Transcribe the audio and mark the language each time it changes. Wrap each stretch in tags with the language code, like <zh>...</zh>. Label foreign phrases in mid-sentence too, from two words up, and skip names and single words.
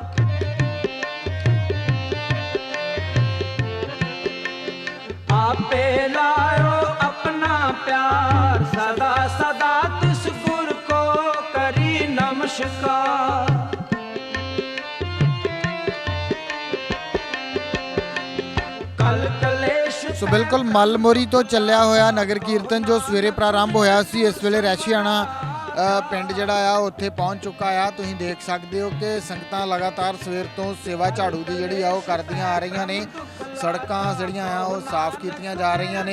<pa>ਆਪੇ ਲਾਯੋ ਅਪਨਾ ਪਿਆਰ, ਸਦਾ ਸਦਾ ਤਿਸ ਗੁਰ ਕੋ ਕਰੀ ਨਮਸਕਾਰ। ਕਲ ਕਲੇਸ਼ ਸੋ ਬਿਲਕੁਲ ਮਲਮੋਰੀ ਤੋਂ ਚੱਲਿਆ ਹੋਇਆ ਨਗਰ ਕੀਰਤਨ ਜੋ ਸਵੇਰੇ ਪ੍ਰਾਰੰਭ ਹੋਇਆ ਸੀ, ਇਸ ਵੇਲੇ ਰੈਸ਼ੀਆਣਾ ਪਿੰਡ ਜਿਹੜਾ ਆ ਉੱਥੇ ਪਹੁੰਚ ਚੁੱਕਾ ਆ। ਤੁਸੀਂ ਦੇਖ ਸਕਦੇ ਹੋ ਕਿ ਸੰਗਤਾਂ ਲਗਾਤਾਰ ਸਵੇਰ ਤੋਂ ਸੇਵਾ ਝਾੜੂ ਦੀ ਜਿਹੜੀ ਆ ਉਹ ਕਰਦੀਆਂ ਆ ਰਹੀਆਂ ਨੇ। ਸੜਕਾਂ ਜਿਹੜੀਆਂ ਆ ਉਹ ਸਾਫ਼ ਕੀਤੀਆਂ ਜਾ ਰਹੀਆਂ ਨੇ।</pa>